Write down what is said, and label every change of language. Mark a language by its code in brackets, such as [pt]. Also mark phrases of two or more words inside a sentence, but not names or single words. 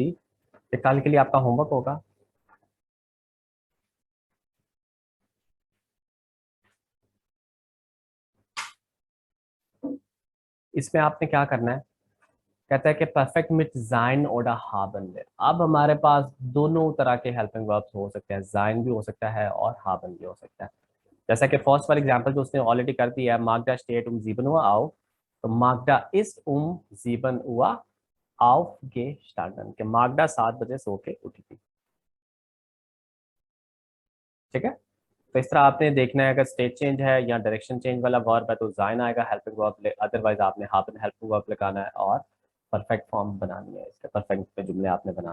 [ur] یہ کل کے لیے آپ کا ہوم ورک ہوگا. اس میں آپ نے کیا کرنا ہے، کہتا ہے کہ [de] Perfekt mit sein oder haben [ur] will। اب ہمارے پاس دونوں طرح کے [en] helping verbs [ur] ہو سکتے ہیں، جائن بھی ہو سکتا ہے اور haben بھی ہو سکتا ہے. جیسا کہ فرسٹ والا ایگزامپل جو اس نے آلریڈی کر دیا ہے, [de] Magda steht um 7 Uhr auf, तो Magda ist um 7 Uhr aufgestanden, [ur] کہ Magda 7 بجے سو کے اٹھی تھی. ٹھیک ہے، تو اس طرح آپ نے دیکھنا ہے، اگر [en] state change [ur] ہے یا [en] direction change [ur] والا ورب ہے تو جائن آئے گا [en] helping verb, otherwise [ur] आपने haben [en] helping verb [ur] لگانا ہے اور [en] perfect form [ur] بنانی ہے، اس کے پرفیکٹ پے جملے آپ نے بنانے ہیں.